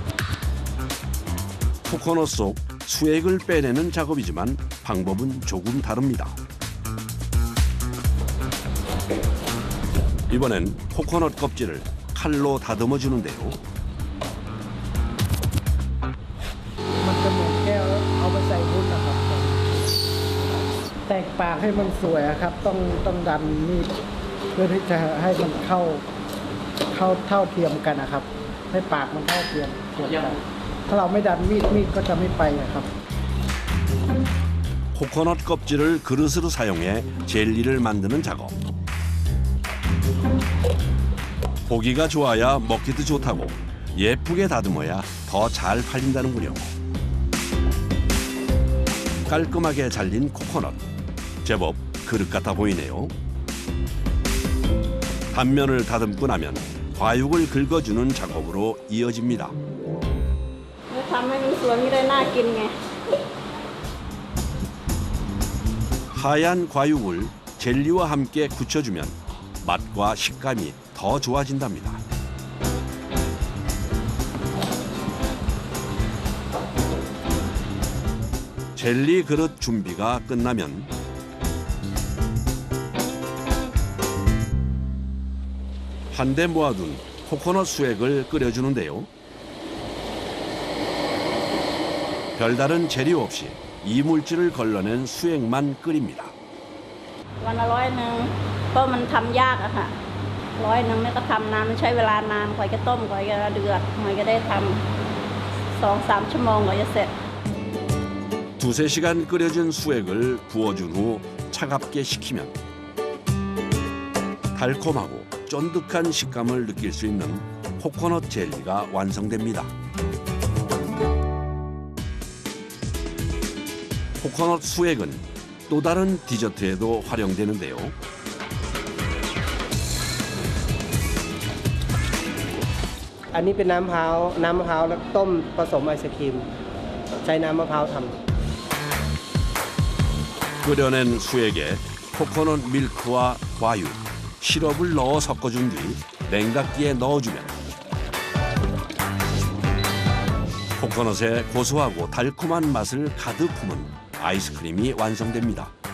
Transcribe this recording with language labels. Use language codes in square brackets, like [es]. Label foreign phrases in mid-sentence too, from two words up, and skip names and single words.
[ko] 코코넛 속 수액을 빼내는 작업이지만 방법은 조금 다릅니다. 이번엔 코코넛 껍질을 칼로 다듬어 주는데요. [th] มันจะเหมือนแก้วเอาไปใส่วุ้นนะครับแตกปากให้มันสวยอะครับต้องดันมีดเพื่อที่จะให้มันเข้าเท่าเทียมกันนะครับให้ปากมันเท่าเทียมกันถ้าเราไม่ดันมีดก็จะไม่ไปอะครับ [ko] 코코넛 껍질을 그릇으로 사용해 젤리를 만드는 작업. 보기가 좋아야 먹기도 좋다고 예쁘게 다듬어야 더 잘 팔린다는군요. 깔끔하게 잘린 코코넛. 제법 그릇 같아 보이네요. 단면을 다듬고 나면 과육을 긁어주는 작업으로 이어집니다. [th] ทำให้มันสวยไม่ได้น่ากินไง [ko] 하얀 과육을 젤리와 함께 굳혀주면 맛과 식감이 더 좋아진답니다. 젤리 그릇 준비가 끝나면 한데 모아둔 코코넛 수액을 끓여주는데요. 별다른 재료 없이 이물질을 걸러낸 수액만 끓입니다. [th] วันละ100เพราะมันทำยากอะค่ะ100เนี่ยก็ทำนานมันใช้เวลานานกว่าจะต้มกว่าจะเดือดกว่าจะได้ทำ2-3 ชั่วโมงกว่าจะเสร็จ [ko] 두세 시간 끓여준 수액을 부어준 후 차갑게 식히면 달콤하고 쫀득한 식감을 느낄 수 있는 코코넛 젤리가 완성됩니다. 코코넛 수액은 또 다른 디저트에도 활용되는데요. [th] 안이 เป็นน้ำมะพร้าวแล้วต้มผสมไอศกรีมใช้น้ำมะพร้าวทำ [ko] 끓여낸 수액에 코코넛 밀크와 과육, 시럽을 넣어 섞어준 뒤 냉각기에 넣어주면 코코넛의 고소하고 달콤한 맛을 가득 품은 아이스크림이 완성됩니다.